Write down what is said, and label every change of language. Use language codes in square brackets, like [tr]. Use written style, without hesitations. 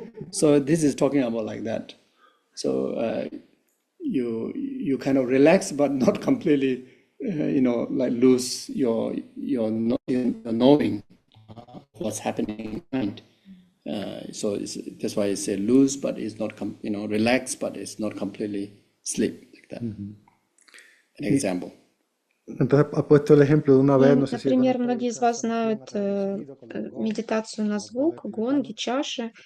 [en] So this is talking about like that. So you kind of relax, but not completely, like lose your knowing what's happening in your mind. So that's why I say lose, but it's not, relax, but it's not completely sleep, like that. An example. [es] Entonces ha puesto el ejemplo de una vez, no sé si... [ru] Например, многие из вас знают медитацию на звук, гонги, чаши.